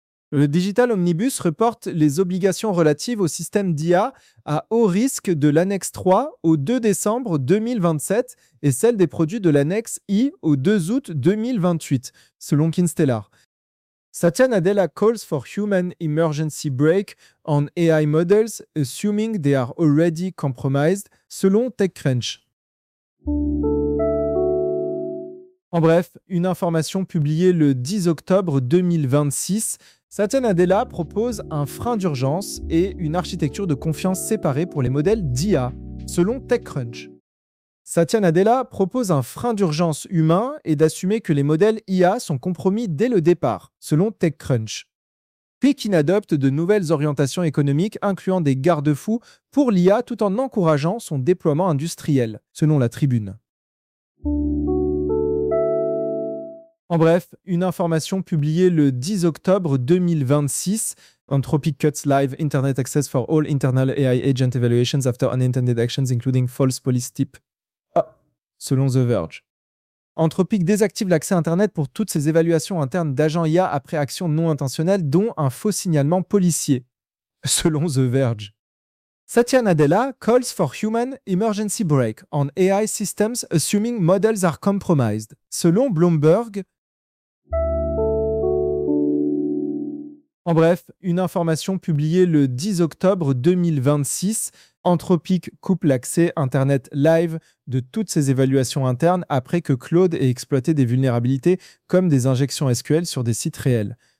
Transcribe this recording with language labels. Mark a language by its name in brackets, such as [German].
[French] Le Digital Omnibus reporte les obligations relatives au système d'IA à haut risque de l'annexe 3 au 2 décembre 2027 et celles des produits de l'annexe I au 2 août 2028, selon Kinstellar. [English] Satya Nadella calls for human emergency break on AI models, assuming they are already compromised, selon TechCrunch. [French] En bref, une information publiée le 10 octobre 2026, Satya Nadella propose un frein d'urgence et une architecture de confiance séparée pour les modèles d'IA, selon TechCrunch. Satya Nadella propose un frein d'urgence humain et d'assumer que les modèles IA sont compromis dès le départ, selon TechCrunch. Pékin adopte de nouvelles orientations économiques incluant des garde-fous pour l'IA tout en encourageant son déploiement industriel, selon la Tribune. En bref, une information publiée le 10 octobre 2026, [English] Anthropic cuts live Internet access for all internal AI agent evaluations after unintended actions including false police tip. Selon The Verge. [French] Anthropic désactive l'accès Internet pour toutes ses évaluations internes d'agents IA après actions non intentionnelles, dont un faux signalement policier. Selon The Verge. [English] Satya Nadella calls for human emergency break on AI systems assuming models are compromised. [French] Selon Bloomberg. En bref, une information publiée le 10 octobre 2026, Anthropic coupe l'accès Internet live de toutes ses évaluations internes après que Claude ait exploité des vulnérabilités comme des injections SQL sur des sites réels.